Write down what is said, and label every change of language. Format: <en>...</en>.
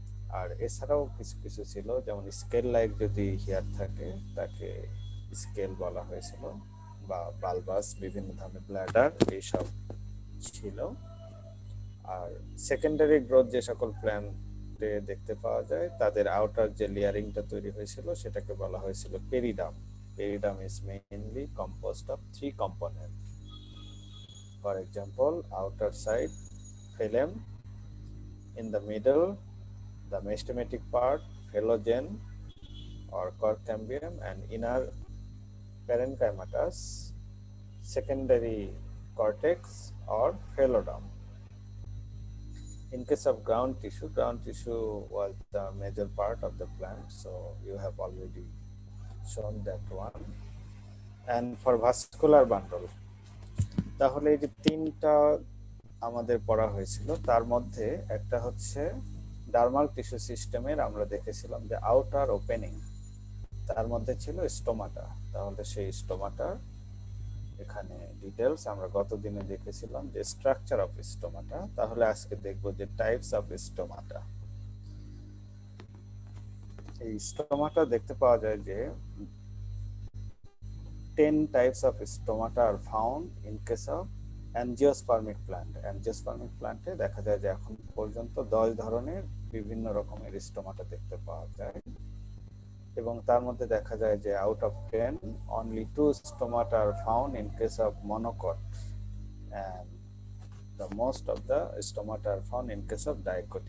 <bn>আর এছাড়াও কিছু কিছু ছিল, যেমন স্কেল লাইক যদি হেয়ার থাকে তাকে স্কেল বলা হয়েছিল, বা বালবাস, বিভিন্ন ধরনের ব্ল্যাডার এইসব ছিল। আর সেকেন্ডারি গ্রোথ যে সকল প্ল্যান্টে দেখতে পাওয়া যায় তাদের আউটার যে লেয়ারিংটা তৈরি হয়েছিল সেটাকে বলা হয়েছিল পেরিডাম।</bn> <en>Periderm is mainly composed of 3 component. For example, outer side phloem, in the middle the meristematic part phylogen or cork cambium, and inner parenchymatous secondary cortex or phloem. In case of ground tissue was the major part of the plant, so you have already shown that one. And for vascular bundle,</en> <bn>তাহলে এই যে তিনটা আমাদের পড়া হয়েছিল তার মধ্যে একটা হচ্ছে ডার্মাল টিস্যু সিস্টেমের, আমরা দেখেছিলাম যে আউটার ওপেনিং, তার মধ্যে ছিল স্টোমাটা। তাহলে সেই স্টোমাটা এখানে ডিটেলস আমরা গত দিনে দেখেছিলাম যে স্ট্রাকচার অফ স্টোমাটা। তাহলে আজকে দেখব যে টাইপস অফ স্টোমাটা। এই স্টোমাটা দেখতে পাওয়া যায় যে</bn> <en>10 types of stomata are found in case of angiospermic plant.</en> <bn>Angiospermic প্ল্যান্টে দেখা যায় যে এখন পর্যন্ত 10 ধরনের বিভিন্ন রকমের স্টোমাটা দেখতে পাওয়া যায়, এবং তার মধ্যে দেখা যায় যে</bn> <en>out of 10 only 2 stomata are found in case of monocot, and the most of the stomata are found in case of dicot.</en>